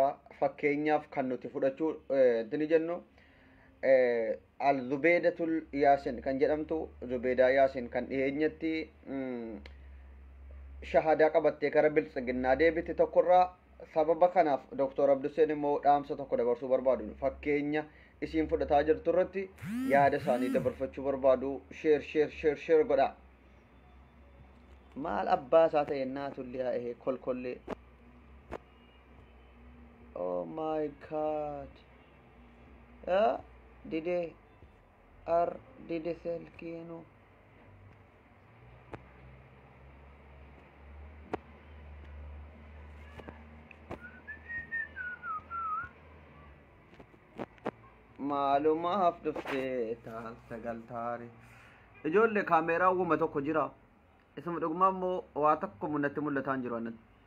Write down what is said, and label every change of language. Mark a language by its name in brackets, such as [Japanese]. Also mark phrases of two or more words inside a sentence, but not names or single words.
[Oromo] fakkeenyaaf kan nuti fudhachuu ni jennu al-Zubeedatul Yaasin kan jedhamtu Zubeedaa Yaasin kan dhiheenyatti shahaadaa qabattee gara biltsiginnaa deebite tokkorraa sababa kanaaf Dr. Abduseen immoo dhaamsa tokko dabarsuu barbaadu. fakkeenya isiin fudhataa jirtu irratti yaada isaanii dabarfachuu barbaadu. share godha. maal abbaa isaa ta'e naatullee ehee kolkollee. [English] oh my god [Oromo] dide selkiinu maalumaaf dhuftee taal sagaltaare ijoollee kaameeraa uuma tokko jira isuma dhugumaa immoo waa tokko natti mul'ataan jiru annatti